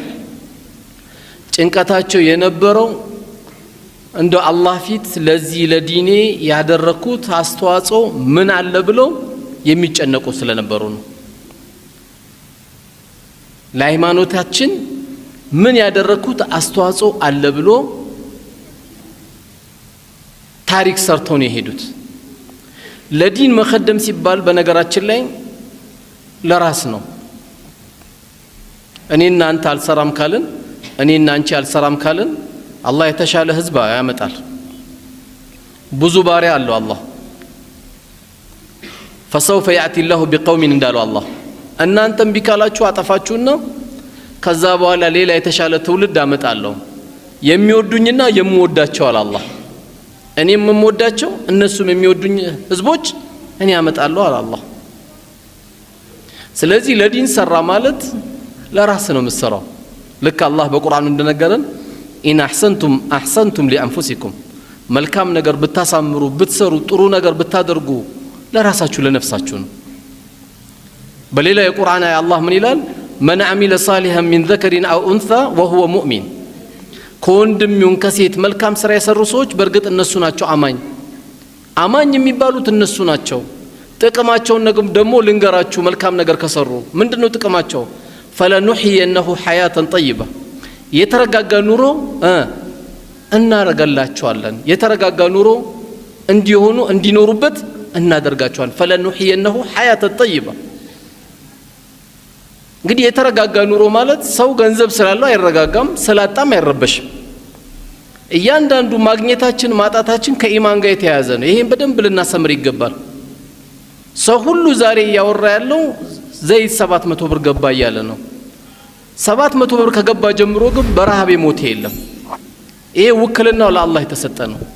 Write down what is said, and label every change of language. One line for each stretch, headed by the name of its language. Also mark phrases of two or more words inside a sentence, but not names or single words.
Amharic: ጭንቀታቸው የነበረው እንደ አላህ ፊት ለዚህ ለዲኔ ያደረኩት አስተዋጽኦ ምን አለ ብለው የሚጨነቁ ስለነበሩ ነው። ለሃይማኖታችን ምን ያደረኩት አስተዋጽኦ አለ ብሎ ታሪክ ሰርተው ነው የሄዱት። ለዲን መخدም ሲባል በነገራችን ላይ ለራስ ነው። እኔና አንተ አልሰራም ካልን እኔና አንቺ አልሰራም ካልን አላህ የተሻለ ህዝብ ያመጣል። ብዙ ባሪያ አለው አላህ።
Arabic: فسوف ياتي الله بقوم
Amharic: እንዳለው አላህ እናንተም ቢካላችሁ አጠፋችሁና ከዛ በኋላ ሌላ የተሻለ ትውልድ አመጣለሁ የሚወዱኝና የምወዳቸው አለ አላህ። እኔም የምወዳቸው እነሱም የሚወዱኝ ህዝቦች እኔ አመጣለሁ አለ አላህ። ስለዚህ ለዲን ሰራ ማለት ለራስ ነው መስራው። ልክ አላህ በቁርአኑ እንደነገረን
Arabic: إن أحسنتم أحسنتم لأنفسكم
Amharic: መልካም ነገር ብታሳምሩ ብትሰሩ ጥሩ ነገር ብታደርጉ ለራሳችሁ ለነፍሳችሁ ነው። በሌላ የቁርአን አያ አላህ ምን ይላል?
Arabic: من عمل صالحا من ذكر أو أنثى وهو مؤمن
Amharic: ከወንድም ይሁን ከሴት መልካም ስራ የሰሩ ሰዎች በርግጥ እነሱ ናቸው አማኝ የሚባሉት እነሱ ናቸው። ጥቅማቸውን ደግሞ ልንገራችሁ መልካም ነገር ከሰሩ ምንድነው ጥቅማቸው
Arabic: فلنحيينه حياة طيبة
Amharic: የተረጋጋ ኑሮ እናረጋላቸዋለን የተረጋጋ ኑሮ እንዲኖሩበት እናደርጋቸዋለን
Arabic: فلنحيينه حياة طيبة
Amharic: እንግዲህ የተረጋጋ ኑሮ ማለት ሰው ገንዘብ ስላለው አይረጋጋም ስላጣም አይረበሽም እያንዳንዱ ማግኘታችን ማጣታችን ከኢማን ጋር የተያያዘ ነው ይሄን በደንብ ልናሰምር ይገባል ሰው ሁሉ ዛሬ ያወራ ያለው ዘይት 700 ብር ገባ እያለ ነው 700 ብር ከገባ ጀምሮ ግን በረሃብ የሞተ የለም ይሄ ውክልናው ለአላህ የተሰጠ ነው